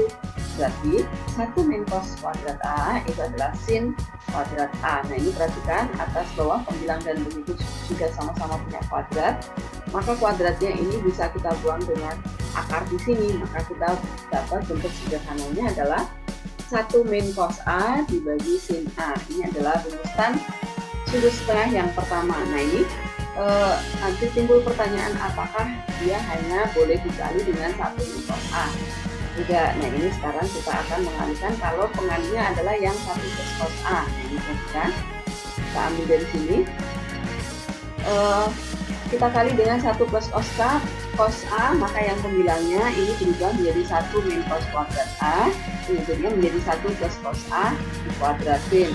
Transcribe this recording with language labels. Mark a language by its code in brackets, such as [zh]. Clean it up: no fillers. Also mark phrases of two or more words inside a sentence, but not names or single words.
[id] Berarti 1 min cos kuadrat A itu adalah sin kuadrat A. Nah, ini perhatikan atas bawah pembilang dan begitu sudah sama-sama punya kuadrat, maka kuadratnya ini bisa kita buang dengan akar di sini, maka kita dapat bentuk sederhananya adalah 1 min cos A dibagi sin A. Ini adalah rumus tan sudut setengah yang pertama. Nah, ini nanti timbul pertanyaan, apakah dia hanya boleh dikali dengan 1 min cos A? Tidak. Nah, ini sekarang kita akan mengalihkan kalau pengalinya adalah yang 1 plus cos A. Nah, ini perhatikan, kita ambil dari sini, kita kali dengan 1 plus cos A, maka yang pembilangnya ini berubah menjadi 1 min cos kuadrat A, kemudian menjadi 1 plus cos A dikuadratin.